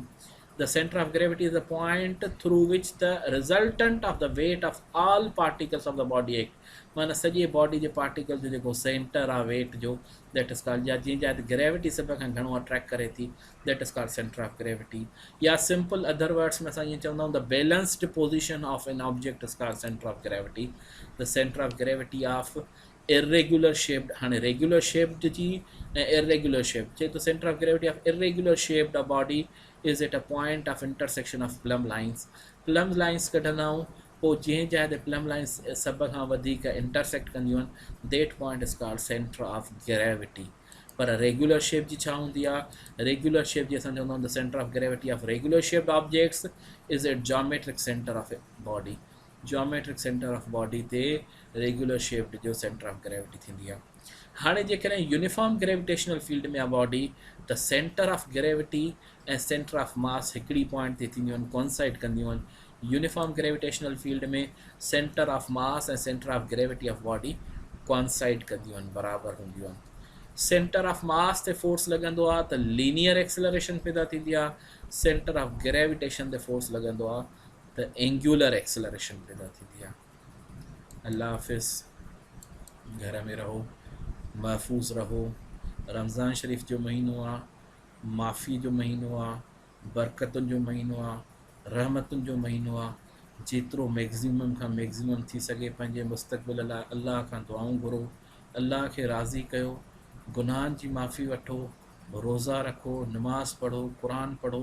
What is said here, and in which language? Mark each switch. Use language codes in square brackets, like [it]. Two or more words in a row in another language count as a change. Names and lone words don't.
[en] The center of gravity is the point through which the resultant of the weight of all particles of the body act. [sd] माना सॼे बॉडी जे पार्टिकल जो जेको सेंटर आहे वेट जो, [en] that is called, [sd] या जीअं जाइ ग्रेविटी सभ खां घणो अट्रैक्ट करे थी, [en] that is called centre of gravity. या simple other words में [sd] असां ईअं चवंदा आहियूं [en] the balanced position of an object is called centre of gravity. the centre of gravity of irregular shaped, हाणे regular shaped [sd] जी ऐं [en] irregular shape [sd] चए तो [en] centre of gravity of irregular shaped body is at a point of intersection of plum lines. plum lines [sd] कढंदा आहियूं, पोइ जंहिं जाइ ते [en] plum lines [sd] सभ खां वधीक इंटरसेक्ट कंदियूं आहिनि, [en] that point is called centre of gravity. पर regular shape [sd] जी छा हूंदी आहे? [en] regular shape [sd] जी असां चवंदा आहियूं [en] the centre of gravity of regular shaped objects is at geometric centre of body. geometric centre of body ते regular shaped जो centre of gravity [sd] थींदी आहे. हाणे जेकॾहिं [en] uniform gravitational field [sd] में आहे बॉडी, त [en] centre of gravity [sd] ऐं [en] centre of mass [sd] हिकिड़ी पॉइंट ते थींदियूं आहिनि, कॉन्साइड कंदियूं आहिनि. [en] uniform gravitational field में centre of mass ऐं centre of gravity of body coincide [sd] कंदियूं आहिनि, बराबरि हूंदियूं आहिनि. [en] centre of mass [sd] ते फोर्स लॻंदो आहे त [en] linear acceleration [sd] पैदा थींदी आहे. [en] centre of gravitation [sd] ते फोर्स लॻंदो आहे त [en] angular acceleration [sd] पैदा थींदी आहे. अल्लाह हाफ़िज़. घर में रहो, महफूज़ रहो. रमज़ान शरीफ़ जो महीनो आहे, माफ़ी जो महीनो आहे, बरकतुनि जो महीनो आहे, रहमतुनि जो महीनो आहे. जेतिरो मैक्सिमम खां मैक्सिमम थी सघे पंहिंजे मुस्तक़बिल लाइ अल्लाह खां दुआऊं घुरो, अल्लाह खे राज़ी कयो, गुनाहनि जी माफ़ी वठो, रोज़ा रखो, नमाज़ पढ़ो, क़ुरान पढ़ो.